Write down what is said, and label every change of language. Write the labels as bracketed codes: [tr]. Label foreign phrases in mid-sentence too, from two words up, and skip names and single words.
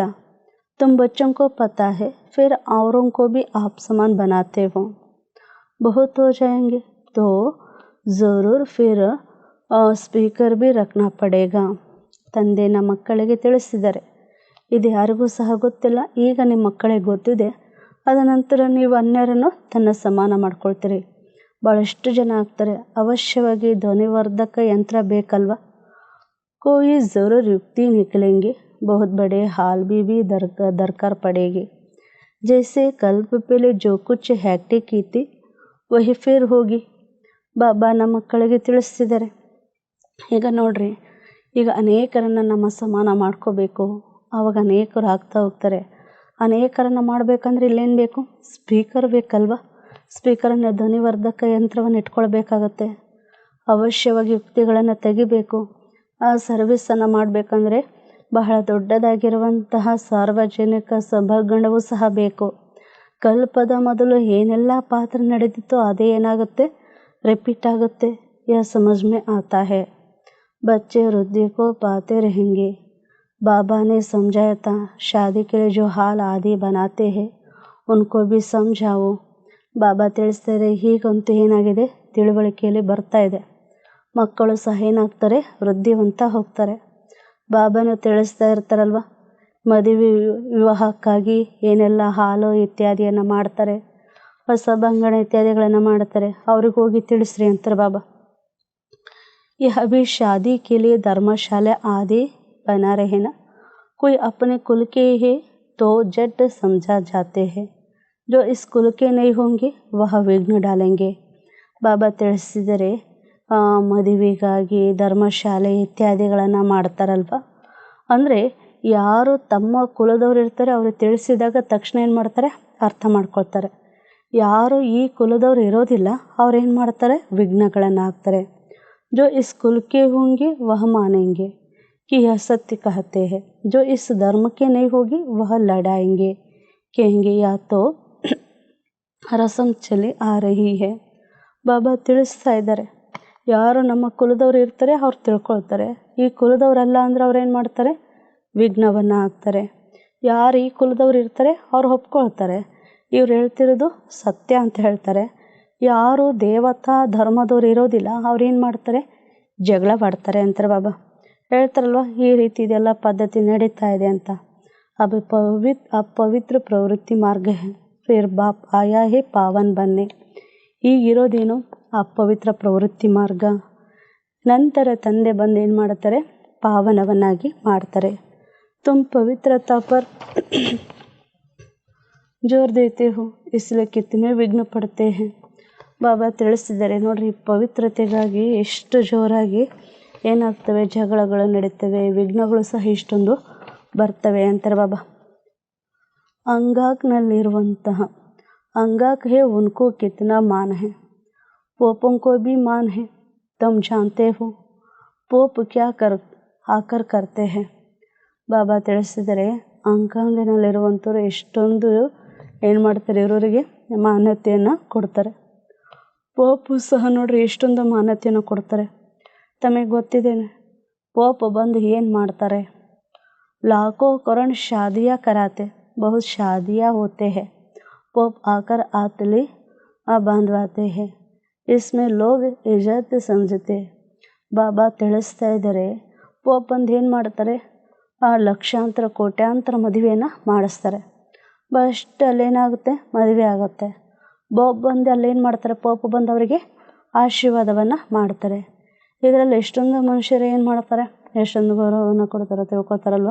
[hi] तुम बच्चों को पता है फिर औरों को भी आप समान बनाते हो, बहुत हो जाएंगे तो ज़रूर फिर स्पीकर भी रखना पड़ेगा. [kn] ತಂದೆ ನಮ್ಮ ಮಕ್ಕಳಿಗೆ ತಿಳಿಸಿದ್ದಾರೆ, ಇದು ಯಾರಿಗೂ ಸಹ ಗೊತ್ತಿಲ್ಲ. ಈಗ ನಿಮ್ಮ ಮಕ್ಕಳಿಗೆ ಗೊತ್ತಿದೆ, ಅದ ನಂತರ ನೀವು ಅನ್ಯರನ್ನು ತನ್ನ ಸಮಾನ ಮಾಡ್ಕೊಳ್ತೀರಿ. ಭಾಳಷ್ಟು ಜನ ಆಗ್ತಾರೆ. ಅವಶ್ಯವಾಗಿ ಧ್ವನಿವರ್ಧಕ ಯಂತ್ರ ಬೇಕಲ್ವ. [hi] कोई ज़रूर युक्ति निकलेंगे, बहुत बड़े हाल भी दरकार पड़ेगी. जैसे कल्प पहले जो कुछ हैक्टिक की थी वही फिर होगी. [kn] ಬಾಬಾ ನಮ್ಮ ಮಕ್ಕಳಿಗೆ ತಿಳಿಸ್ತಿದ್ದಾರೆ. ಈಗ ನೋಡ್ರಿ, ಈಗ ಅನೇಕರನ್ನು ನಮ್ಮ ಸಮಾನ ಮಾಡ್ಕೋಬೇಕು, ಆವಾಗ ಅನೇಕರು ಆಗ್ತಾ ಹೋಗ್ತಾರೆ. ಅನೇಕರನ್ನು ಮಾಡಬೇಕಂದ್ರೆ ಇಲ್ಲೇನು ಬೇಕು, ಸ್ಪೀಕರ್ ಬೇಕಲ್ವ. ಸ್ಪೀಕರನ್ನು ಧ್ವನಿವರ್ಧಕ ಯಂತ್ರವನ್ನು ಇಟ್ಕೊಳ್ಬೇಕಾಗತ್ತೆ. ಅವಶ್ಯವಾಗಿ ಯುಕ್ತಿಗಳನ್ನು ತೆಗಿಬೇಕು. ಆ ಸರ್ವಿಸನ್ನು ಮಾಡಬೇಕಂದ್ರೆ ಬಹಳ ದೊಡ್ಡದಾಗಿರುವಂತಹ ಸಾರ್ವಜನಿಕ ಸಭಾಂಗಣವೂ ಸಹ ಬೇಕು. ಕಲ್ಪದ ಮೊದಲು ಏನೆಲ್ಲ ಪಾತ್ರ ನಡೆದಿತ್ತೋ ಅದೇ ಏನಾಗುತ್ತೆ, ರಿಪೀಟ್ ಆಗುತ್ತೆ. [hi] यह समझ में आता है. बच्चे वृद्धि को पाते रहेंगे. बाबा ने समझाया था, शादी के लिए जो हाल आदि बनाते हैं उनको भी समझाओ. [kn] ಬಾಬಾ ತಿಳಿಸ್ತಾರೆ, ಹೀಗಂತೂ ಏನಾಗಿದೆ, ತಿಳುವಳಿಕೆಯಲ್ಲಿ ಬರ್ತಾ ಇದೆ. ಮಕ್ಕಳು ಸಹ ಏನಾಗ್ತಾರೆ, ವೃದ್ಧಿವಂತ ಹೋಗ್ತಾರೆ. ಬಾಬಾನು ತಿಳಿಸ್ತಾ ಇರ್ತಾರಲ್ವ, ಮದುವೆ ವಿವಾಹಕ್ಕಾಗಿ ಏನೆಲ್ಲ ಹಾಲು ಇತ್ಯಾದಿಯನ್ನು ಮಾಡ್ತಾರೆ, ಹೊಸ ಬಂಗಣ ಇತ್ಯಾದಿಗಳನ್ನು ಮಾಡ್ತಾರೆ, ಅವ್ರಿಗೆ ಹೋಗಿ ತಿಳಿಸ್ರಿ ಅಂತಾರೆ ಬಾಬಾ. [hi] यह अभी शादी के लिए धर्मशाला आदि बना रहे ना, कोई अपने कुल के है तो जट समझा जाते हैं, जो इस कुल के नहीं होंगे वह विघ्न डालेंगे. [kn] ಬಾಬಾ ತಿಳಿಸಿದರೆ, ಮದುವೆಗಾಗಿ ಧರ್ಮಶಾಲೆ ಇತ್ಯಾದಿಗಳನ್ನು ಮಾಡ್ತಾರಲ್ವ, ಅಂದರೆ ಯಾರು ತಮ್ಮ ಕುಲದವ್ರು ಇರ್ತಾರೆ ಅವ್ರಿಗೆ ತಿಳಿಸಿದಾಗ ತಕ್ಷಣ ಏನು ಮಾಡ್ತಾರೆ, ಅರ್ಥ ಮಾಡ್ಕೊಳ್ತಾರೆ. ಯಾರು ಈ ಕುಲದವ್ರು ಇರೋದಿಲ್ಲ ಅವ್ರೇನು ಮಾಡ್ತಾರೆ, ವಿಘ್ನಗಳನ್ನು ಹಾಕ್ತಾರೆ. [hi] जो इस कुल के होंगे वह मानेंगे कि यह सत्य कहते हैं, जो इस धर्म के नहीं होगी वह लड़ाएंगे, कहेंगे या तो रस्म चली आ रही है. [kn] ಬಾಬಾ ತಿಳಿಸ್ತಾ ಇದ್ದಾರೆ, ಯಾರು ನಮ್ಮ ಕುಲದವ್ರು ಇರ್ತಾರೆ ಅವ್ರು ತಿಳ್ಕೊಳ್ತಾರೆ. ಈ ಕುಲದವ್ರಲ್ಲ ಅಂದ್ರೆ ಅವ್ರು ಏನು ಮಾಡ್ತಾರೆ, ವಿಘ್ನವನ್ನು ಹಾಕ್ತಾರೆ. ಯಾರು ಈ ಕುಲದವ್ರು ಇರ್ತಾರೆ ಅವ್ರು ಒಪ್ಕೊಳ್ತಾರೆ, ಇವ್ರು ಹೇಳ್ತಿರೋದು ಸತ್ಯ ಅಂತ ಹೇಳ್ತಾರೆ. ಯಾರು ದೇವತಾ ಧರ್ಮದವ್ರು ಇರೋದಿಲ್ಲ ಅವ್ರೇನು ಮಾಡ್ತಾರೆ, ಜಗಳ ಮಾಡ್ತಾರೆ ಅಂತಾರೆ ಬಾಬಾ. ಹೇಳ್ತಾರಲ್ವ, ಈ ರೀತಿ ಇದೆಲ್ಲ ಪದ್ಧತಿ ನಡೀತಾ ಇದೆ ಅಂತ. [hi] अपवित्र प्रवृत्ति मार्ग फिर बाप आया है पावन बनने. [kn] ಈಗಿರೋದೇನು ಅಪವಿತ್ರ ಪ್ರವೃತ್ತಿ ಮಾರ್ಗ. ನಂತರ ತಂದೆ ಬಂದು ಏನು ಮಾಡ್ತಾರೆ, ಪಾವನವನ್ನಾಗಿ ಮಾಡ್ತಾರೆ. [hi] तुम पवित्रता पर जोर देते हो इसलिए कितने विघ्न पड़ते हैं. [kn] ಬಾಬಾ ತಿಳಿಸ್ತಿದ್ದಾರೆ ನೋಡ್ರಿ, ಪವಿತ್ರತೆಗಾಗಿ ಎಷ್ಟು ಜೋರಾಗಿ ಏನಾಗ್ತವೆ, ಜಗಳಗಳು ನಡೀತವೆ, ವಿಘ್ನಗಳು ಸಹ ಇಷ್ಟೊಂದು ಬರ್ತವೆ ಅಂತಾರೆ ಬಾಬಾ. [hi] अंगाक अंगाक है उनको कितना मान है, पोपों को भी मान है, तुम जानते हो पोप क्या आकर करते हैं. [kn] ಬಾಬಾ ತಿಳಿಸಿದರೆ ಅಂಗಾಂಗನಲ್ಲಿರುವಂಥವ್ರು ಎಷ್ಟೊಂದು ಏನು ಮಾಡ್ತಾರೆ, ಇವರಿಗೆ ಮಾನ್ಯತೆಯನ್ನು ಕೊಡ್ತಾರೆ. ಪೋಪು ಸಹ ನೋಡ್ರಿ ಎಷ್ಟೊಂದು ಮಾನ್ಯತೆಯನ್ನು ಕೊಡ್ತಾರೆ. ತಮಗೆ ಗೊತ್ತಿದೆ ಪೋಪ್ ಬಂದು ಏನು ಮಾಡ್ತಾರೆ, [hi] लाखों करोड़ शादियाँ कराते, बहुत शादियाँ होते हैं, पोप आकर आतली बांधवाते हैं, इसमें लोग इज्जत समझते. [kn] ಬಾಬಾ ತಿಳಿಸ್ತಾ ಇದ್ದಾರೆ, ಪೋಪ್ ಬಂದು ಏನು ಮಾಡ್ತಾರೆ, ಲಕ್ಷಾಂತರ ಕೋಟ್ಯಾಂತರ ಮದುವೆಯನ್ನು ಮಾಡಿಸ್ತಾರೆ. ಬಸ್ಟ್ ಅಲ್ಲೇನಾಗುತ್ತೆ, ಮದುವೆ ಆಗುತ್ತೆ. ಪೋಪ್ ಬಂದು ಅಲ್ಲೇನು ಮಾಡ್ತಾರೆ, ಪೋಪ್ ಬಂದು ಅವರಿಗೆ ಆಶೀರ್ವಾದವನ್ನು ಮಾಡ್ತಾರೆ. ಇದರಲ್ಲಿ ಎಷ್ಟೊಂದು ಮನುಷ್ಯರು ಏನು ಮಾಡ್ತಾರೆ, ಎಷ್ಟೊಂದು ಗೌರವವನ್ನು ಕೊಡ್ತಾರೆ ತಿಳ್ಕೊತಾರಲ್ವ.